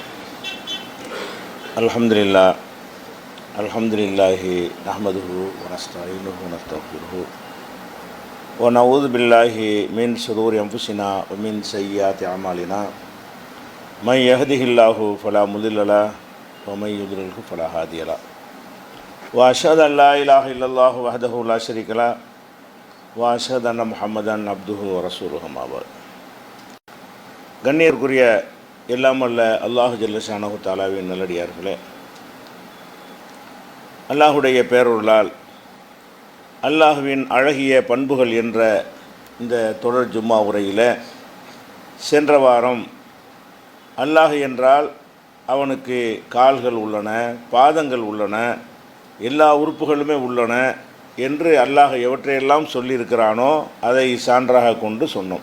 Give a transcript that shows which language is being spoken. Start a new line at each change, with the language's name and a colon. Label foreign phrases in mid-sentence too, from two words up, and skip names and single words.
Arabic: الحمد لله نحمده ونستعينه ونستغفره ونعوذ بالله من شرور أنفسنا ومن سيئات أعمالنا من يهده الله فلا مضل له ومن يضلله فلا هادي له وأشهد أن لا إله إلا الله وحده لا شريك له وأشهد أن محمدا عبده ورسوله ما بعد.
Tamil: கண்ணியருக்குரிய எல்லாம் அல்ல
Arabic: الله جل شأنه
Tamil: தஆலாவின் நல்லடியார்களே, அல்லாஹுடைய பேரருளால் அல்லாஹுவின் அழகிய பண்புகள் என்ற இந்த தொடர் ஜும்மா உரையில் சென்ற வாரம் அல்லாஹ் என்றால் அவனுக்கு கால்கள் உள்ளன, பாதங்கள் உள்ளன, எல்லா உறுப்புகளுமே உள்ளன என்று அல்லாஹ் எவற்றையெல்லாம் சொல்லியிருக்கிறானோ அதை சான்றாக கொண்டு சொன்னோம்.